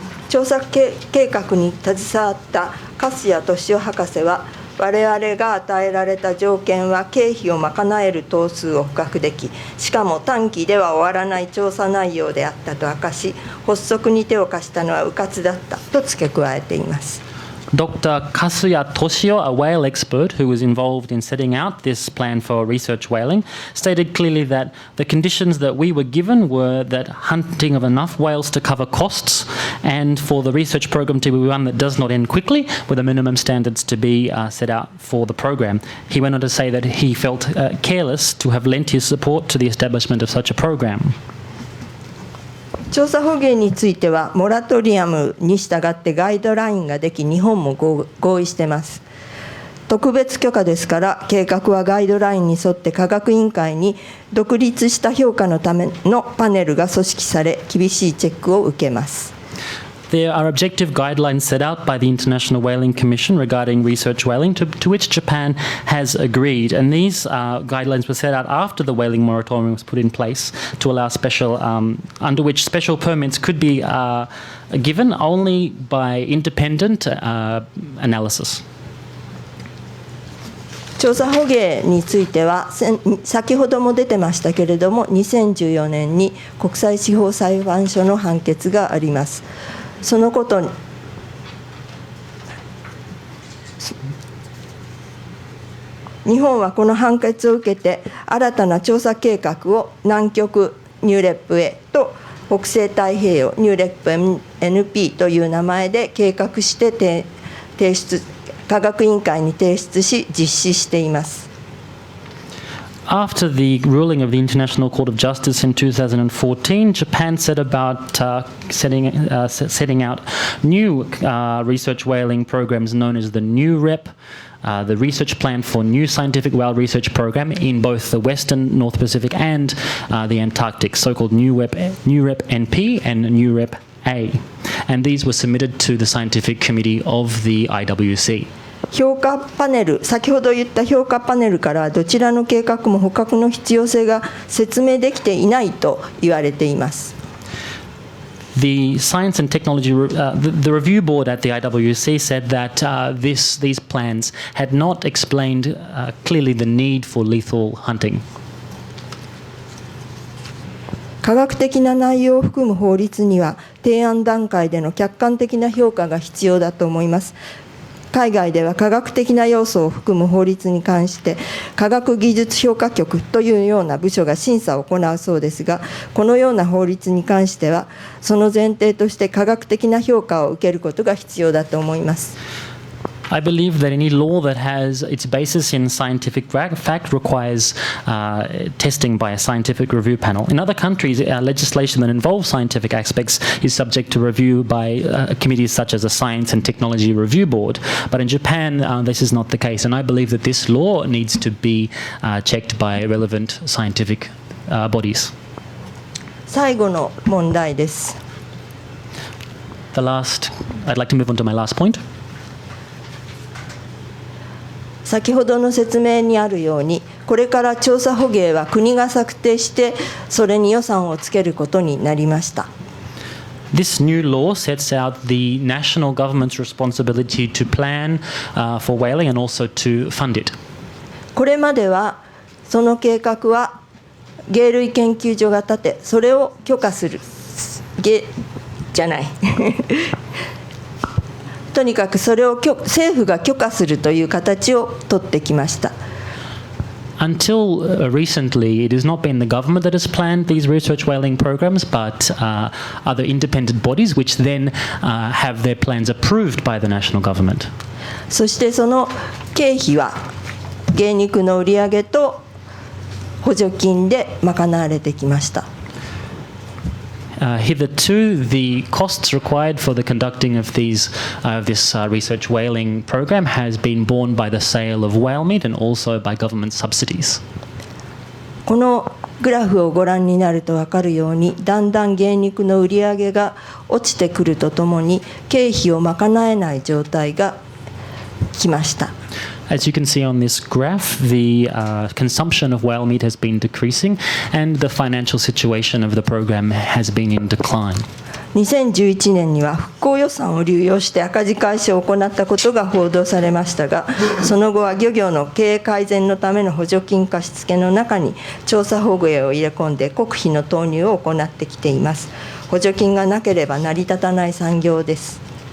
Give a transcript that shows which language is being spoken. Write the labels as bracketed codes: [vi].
[ja] 調査計画に携わった粕谷俊夫博士は我々が与えられた条件は経費を賄える頭数を捕獲でき、しかも短期では終わらない調査内容であったと明かし、発足に手を貸したのは迂闊だったと付け加えています。 [en] Dr. Kasuya Toshio, a whale expert who was involved in setting out this plan for research whaling, stated clearly that the conditions that we were given were that hunting of enough whales to cover costs and for the research program to be one that does not end quickly, with the minimum standards to be set out for the program. He went on to say that he felt careless to have lent his support to the establishment of such a program. [ja] 調査捕鯨についてはモラトリアムに従ってガイドラインができ日本も合意しています。特別許可ですから計画はガイドラインに沿って科学委員会に独立した評価のためのパネルが組織され厳しいチェックを受けます。 [en] There are objective guidelines set out by the International Whaling Commission regarding research whaling, to which Japan has agreed. And these guidelines were set out after the whaling moratorium was put in place to allow special, under which special permits could be given only by independent analysis. [ja] 調査捕鯨については先ほども出てましたけれども2014年に国際司法裁判所の判決があります。そのことに日本はこの判決を受けて新たな調査計画を南極ニューレップ A と北西太平洋ニューレップ NP という名前で計画して提出科学委員会に提出し実施しています。 [en] After the ruling of the International Court of Justice in 2014, Japan set about setting out new research whaling programs known as the New REP, the Research Plan for New Scientific Whale Research Program in both the Western North Pacific and the Antarctic, so-called New REP NP and New REP A. And these were submitted to the Scientific Committee of the IWC. [ja] 評価パネル、先ほど言った評価パネルからどちらの計画も捕獲の必要性が説明できていないと言われています。 [en] The Science and Technology, the review board at the IWC said that these plans had not explained clearly the need for lethal hunting. [ja] 科学的な内容を含む法律には提案段階での客観的な評価が必要だと思います。海外では科学的な要素を含む法律に関して科学技術評価局というような部署が審査を行うそうですが、このような法律に関してはその前提として科学的な評価を受けることが必要だと思います。 [en] I believe that any law that has its basis in scientific fact requires testing by a scientific review panel. In other countries, legislation that involves scientific aspects is subject to review by committees such as a Science and Technology Review Board. But in Japan, this is not the case. And I believe that this law needs to be checked by relevant scientific bodies. [ja] 最後の問題です。 [en] I'd like to move on to my last point. [ja] 先ほどの説明にあるように、これから調査捕鯨は国が策定してそれに予算をつけることになりました。 [en] This new law sets out the national government's responsibility to plan for whaling and also to fund it. [ja] これまではその計画は鯨類研究所が立て、それを許可するじゃないとにかくそれを政府が許可するという形をとってきました。 [en] Until recently, it has not been the government that has planned these research whaling programs, but other independent bodies, which then have their plans approved by the national government. [ja] そしてその経費は鯨肉の売り上げと補助金で賄われてきました。 [en] Hitherto, the costs required for the conducting of this research whaling program has been borne by the sale of whale meat and also by government subsidies. [ja] このグラフをご覧になると分かるように、だんだん鯨肉の売り上げが落ちてくるとともに経費を賄えない状態がきました。 [en] As you can see on this graph, the consumption of whale meat has been decreasing and the financial situation of the program has been in decline. [ja] 2011年には復興予算を流用して赤字回収を行ったことが報道されましたが、その後は漁業の経営改善のための補助金貸付の中に調査捕鯨を入れ込んで国費の投入を行ってきています。補助金がなければ成り立たない産業です。